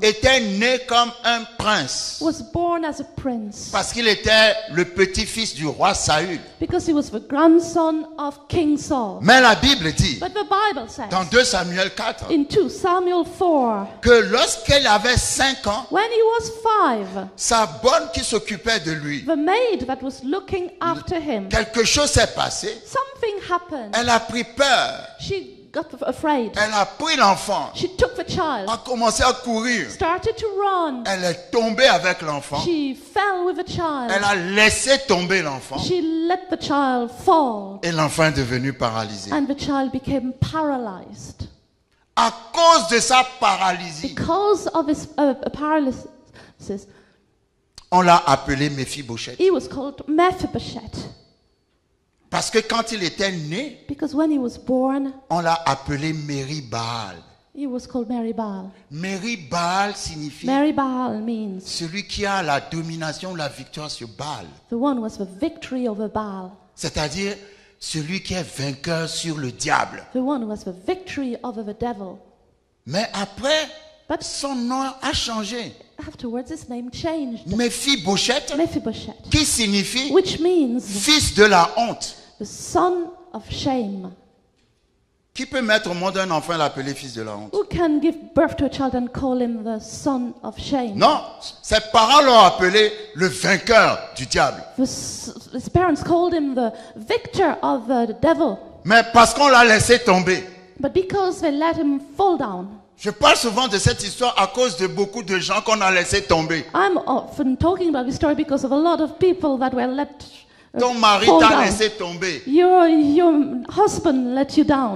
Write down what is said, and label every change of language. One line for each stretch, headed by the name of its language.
French: était né comme un prince.
English: was born as a prince
French: Parce qu'il était le petit-fils du roi Saül.
English: because he was the grandson of King Saul.
French: Mais la Bible dit,
English: But the Bible says
French: dans 2 Samuel 4,
English: in 2 Samuel 4,
French: que lorsqu'elle avait 5 ans,
English: when he was 5,
French: sa bonne qui s'occupait de lui,
English: the maid that was looking after him,
French: quelque chose s'est passé.
English: something happened.
French: Elle a pris peur.
English: She got afraid.
French: Elle a pris l'enfant,
English: She took the child,
French: a commencé à courir.
English: started to run.
French: Elle est tombée avec l'enfant.
English: She fell with the child.
French: Elle a laissé tomber l'enfant.
English: She let the child fall,
French: Et l'enfant est devenu paralysé.
English: and the child became paralyzed.
French: À cause de sa paralysie,
English: Because of his paralysis,
French: on l'a appelé Méphibosheth.
English: he was called Mephibosheth.
French: Parce que quand il était né,
English: Because when he was born,
French: on l'a appelé Meri-Baal.
English: he was called Meri-Baal.
French: Meri-Baal signifie
English: Meri-Baal means
French: celui qui a la domination, la victoire sur Baal.
English: the one who was the victory over Baal.
French: C'est-à-dire celui qui est vainqueur sur le diable.
English: The one who has the victory over the devil.
French: Mais après,
English: But
French: son nom a changé.
English: afterwards his name changed.
French: Méphibosheth,
English: Mephibosheth,
French: qui signifie
English: which means
French: fils de la honte.
English: the son of shame.
French: Qui peut mettre au monde un enfant et l'appeler fils de la honte?
English: Who can give birth to a child and call him the son of shame?
French: Non, ses parents l'ont appelé le vainqueur du diable.
English: His parents called him the victor of the devil.
French: Mais parce qu'on l'a laissé tomber.
English: But because they let him fall down.
French: Je parle souvent de cette histoire à cause de beaucoup de gens qu'on a laissé tomber.
English: I'm often talking about this story because of a lot of people that were let
French: Ton mari
English: fall
French: t'a
English: down.
French: laissé tomber.
English: Your husband let you down.